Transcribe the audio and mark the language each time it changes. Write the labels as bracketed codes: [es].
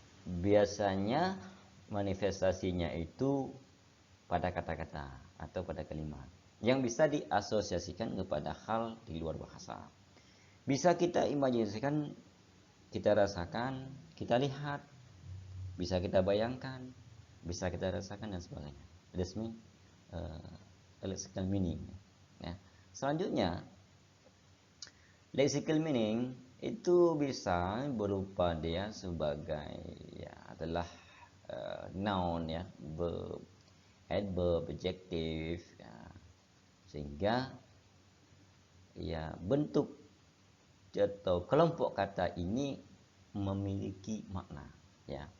[id] Biasanya manifestasinya itu pada kata-kata atau pada kalimat yang bisa diasosiasikan kepada hal di luar bahasa. Bisa kita imajinasikan, kita rasakan, kita lihat, bisa kita bayangkan, bisa kita rasakan dan sebagainya. [en] That's mean lexical meaning, ya. [id] Selanjutnya, lexical meaning itu bisa berupa dia sebagai, ya, adalah noun, ya, verb, adverb, adjective, ya. Sehingga ya bentuk atau kelompok kata ini memiliki makna, ya.